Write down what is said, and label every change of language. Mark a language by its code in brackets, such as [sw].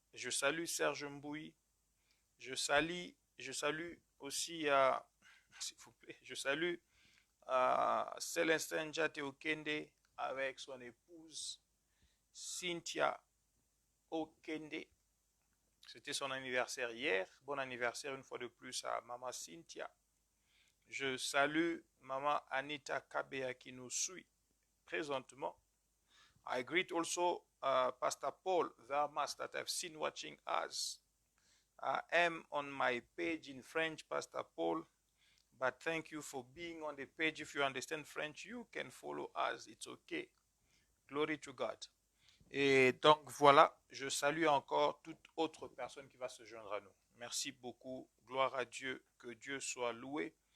[fr] Je salue Serge Mbouy. Je salue aussi, s'il vous plaît, je salue Célestin Njate Okende avec son épouse Cynthia Okende. C'était son anniversaire hier. Bon anniversaire une fois de plus à maman Cynthia. Je salue maman Anita Kabea qui nous suit présentement. [en] I greet also Pastor Paul Vermas that I've seen watching us. I am on my page in French, Pastor Paul, but thank you for being on the page. If you understand French, you can follow us. It's okay. Glory to God. [fr] Et donc voilà, je salue encore toute autre personne qui va se joindre à nous. Merci beaucoup, gloire à Dieu, que Dieu soit loué.